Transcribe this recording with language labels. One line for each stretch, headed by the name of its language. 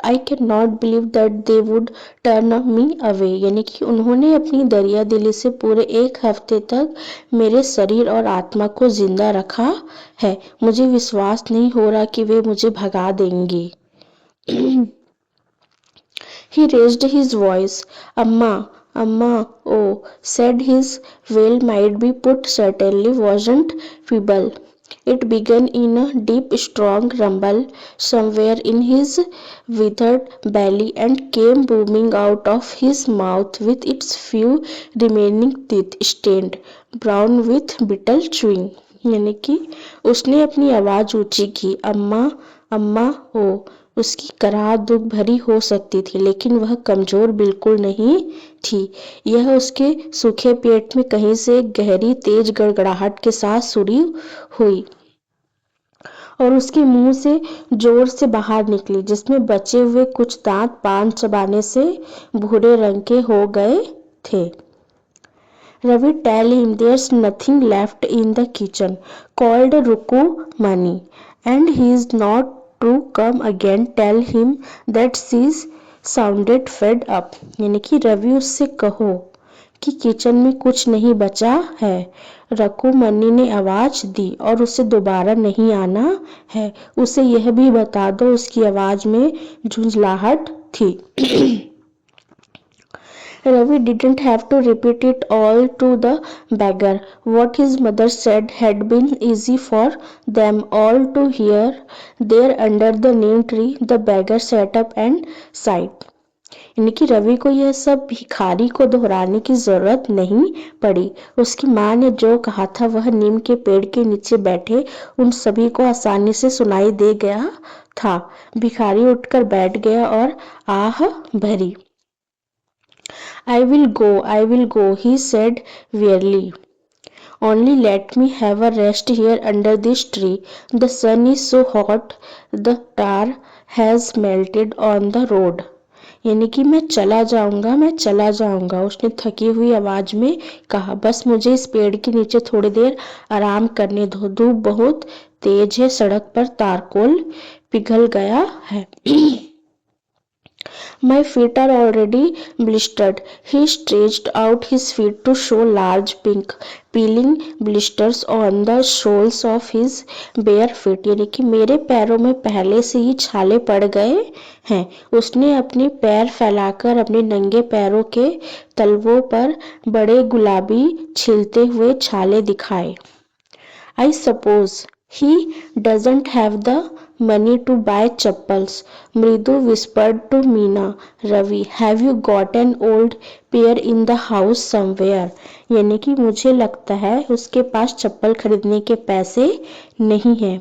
English: I cannot believe that they would turn me away.
Hindi: यानी कि उन्होंने अपनी दरिया दिली से पूरे एक हफ्ते तक मेरे शरीर और आत्मा को जिंदा रखा है। मुझे विश्वास नहीं हो रहा कि वे मुझे भगा देंगे।
English: He raised his voice. Amma, oh, said his wail might be put certainly wasn't feeble. It began in a deep, strong rumble somewhere in his withered belly and came booming out of his mouth with its few remaining teeth stained brown with bitter chewing.
Hindi: यानी कि उसने अपनी आवाज ऊंची की, अम्मा ओ। उसकी कराह दुख भरी हो सकती थी, लेकिन वह कमजोर बिल्कुल नहीं थी। यह उसके सूखे पेट में कहीं से गहरी तेज गड़गड़ाहट के साथ सुरी हुई और उसके मुंह से जोर से बाहर निकली, जिसमें बचे हुए कुछ दांत पान चबाने से भूरे रंग के हो गए थे।
English: Ravi, tell him there's nothing left in the kitchen, called Rukumani, and he's not to come again. Tell him that she's sounded fed up.
Hindi: यानी कि रवि उससे कहो कि किचन में कुछ नहीं बचा है। रकुमनी ने आवाज दी और उसे दोबारा नहीं आना है। उसे यह भी बता दो, उसकी आवाज में झुंझलाहट थी।
English: Ravi didn't have to repeat it all to the beggar. What his mother said had been easy for them all to hear. There under the neem tree, the beggar sat up and sighed.
Hindi: यानी कि रवि को यह सब भिखारी को दोहराने की जरूरत नहीं पड़ी। उसकी माँ ने जो कहा था वह नीम के पेड़ के नीचे बैठे उन सभी को आसानी से सुनाई दे गया था। भिखारी उठकर बैठ गया और आह भरी।
English: I will go, he said wearily. Only let me have a rest here under this tree. The sun is so hot, the tar has melted on the road.
Hindi: यानी कि मैं चला जाऊंगा, उसने थकी हुई आवाज में कहा। बस मुझे इस पेड़ के नीचे थोड़ी देर आराम करने दो। धूप बहुत तेज है, सड़क पर तारकोल पिघल गया है।
English: My feet are already blistered. He stretched out his feet to show large pink peeling blisters on the soles of his bare feet.
Hindi: यानी कि मेरे पैरों में पहले से ही छाले पड़ गए हैं। उसने अपने पैर फैलाकर अपने नंगे पैरों के तलवों पर बड़े गुलाबी छिलते हुए छाले दिखाए।
English: I suppose he doesn't have the money to buy chappals. Mridu whispered to Meena. Ravi, have you got an old pair in the house somewhere?
Hindi: यानी कि मुझे लगता है उसके पास चप्पल खरीदने के पैसे नहीं है।